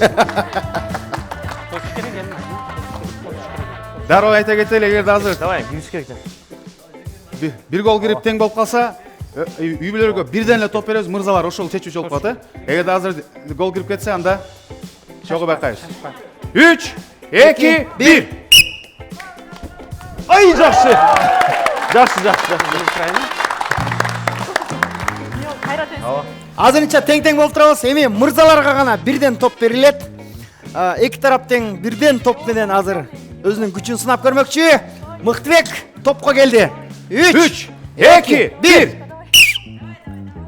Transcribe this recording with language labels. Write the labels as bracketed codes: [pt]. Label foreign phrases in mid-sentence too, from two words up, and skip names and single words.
[ky] Дароо айта кетели, эгерде азыр Давай, кириш керек. 1 гол кирип тең болуп калса, үй бүлөлөргө бирден эле топ беребиз, мырзалар ошол чечүүчү болуп калат, Эгерде азыр гол кирип кетсе, анда чогуу байкайбыз. 3, 2, 1. Ай, жақсы. Жақсы. Азырынча тең болуп турабыз. Эми мырзаларга гана бирден топ берилет. Эки тарап тең бирден топ менен азыр өзүнүн күчүн сынап көрмөкчү. Мыктыбек топко келди. 3, 2, 1. Гол.